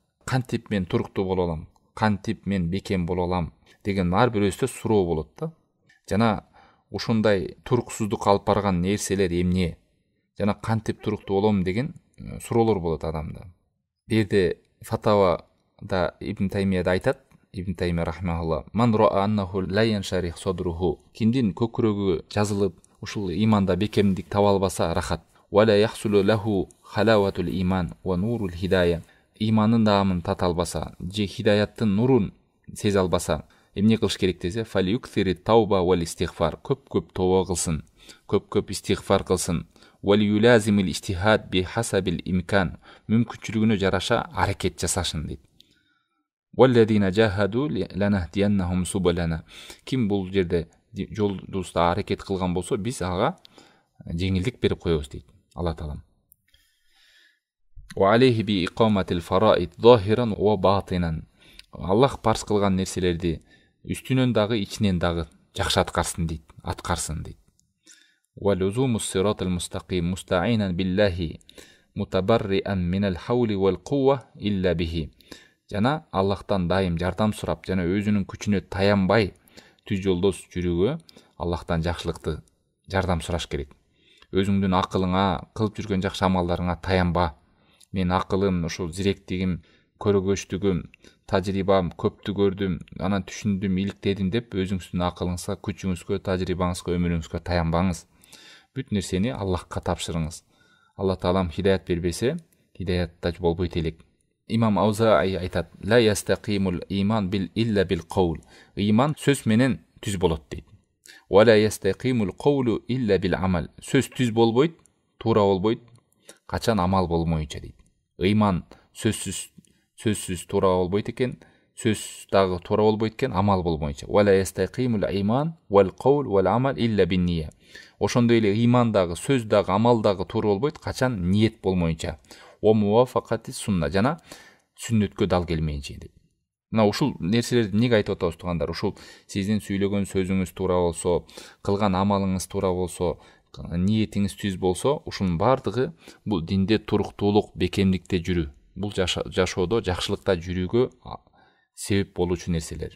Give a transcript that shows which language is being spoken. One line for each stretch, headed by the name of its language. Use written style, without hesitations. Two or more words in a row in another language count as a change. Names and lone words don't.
Kyrgyz: кантип мен туруктуу боло алам, кантип мен бекем боло алам деген ар бир өзүнчө суроо болот да. Жана ушундай туруксуздук алып барган нерселер эмне? Жана кантип туруктуу болом деген суроолор болот адамда. Бу жерде фатавада Ибн Таймияда айтат, Ибн Таймия рахмахулла,
Arabic: من رأى أنه لا ينشرح صدره,
Kyrgyz: кимдин көкүрөгү жазылып, ушул иманда бекемдик таба албаса рахат.
Arabic: ولا يحصل له حلاوة الإيمان ونور الهداية,
Kyrgyz: имандын даамын тата албаса, же хидаяттын нурун сезе албаса, эмне кылыш керек десе,
Arabic: فليكثر التوبة والاستغفار,
Kyrgyz: көп тооба кылсын, көп истигфар кылсын.
Arabic: وليلازم الاجتهاد بحسب الإمكان,
Kyrgyz: мүмкүнчүлүгүнө жараша аракет жасашын дейт.
Arabic: والذين جاهدوا لنهدينهم سبلنا,
Kyrgyz: ким бул жерде жолдубузда аракет кылган болсо, биз ага жеңилдик берип коебуз дейт Алла таалам.
Arabic: وعليه بإقامة الفرائض ظاهرا وباطنا,
Kyrgyz: Аллах парз кылган нерселерди үстүнөн дагы ичинен дагы жакшы аткарсын дейт.
Arabic: ولزوم الصراط المستقيم مستعينا بالله متبرئا من الحول والقوة إلا به,
Kyrgyz: жана Аллахтан дайым жардам сурап, жана өзүнүн күчүнө таянбай түз жолдос жүрүүгө Аллахтан жакшылыкты жардам сураш керек. Өзүңдүн акылыңа, кылып жүргөн жакшы амалдарыңа таянба. Мен акылым, ушул зиректигим, көрөгөчтүгүм, тажрыйбам, көптү көрдүм, анан түшүндүм, иликтедим деп өзүңүздүн акылыңызга, күчүңүзгө, тажрыйбаңызга, өмүрүңүзгө таянбаңыз. Бүт нерсени Аллахка тапшырыңыз. Алла таалам хидаят бербесе, хидаятта болбойт элек. Имам Аузаи айтат,
Arabic: لا يستقيم الإيمان بل إلا بالقول,
Kyrgyz: иман сөз менен түз болот дейт.
Arabic: ولا يستقيم القول إلا بالعمل,
Kyrgyz: сөз түз болбойт, туура болбойт, качан амал болмойнча дейт. Иман сөзсүз туура болбойт экен, сөз дагы туура болбойт экен, амал болмойнча.
Arabic: ولا يستقيم الإيمان والقول والعمل إلا بالنية.
Kyrgyz: Ошондой эле иман дагы, сөз дагы, амал дагы туура болбойт, качан ниет болмойнча.
Arabic: وموافقة السنة,
Kyrgyz: жана сүннөткө дал келмейинче дейт. Мына ушул нерселерди эмнеге айтып атабыз туугандар? Ушул сиздин сүйлөгөн сөзүңүз туура болсо, кылган амалыңыз туура болсо, ниетиңиз түз болсо, ушунун бардыгы бул динде туруктуулук, бекемдикте жүрүү, бул жашоодо жакшылыкта жүрүүгө себеп болуучу нерселер.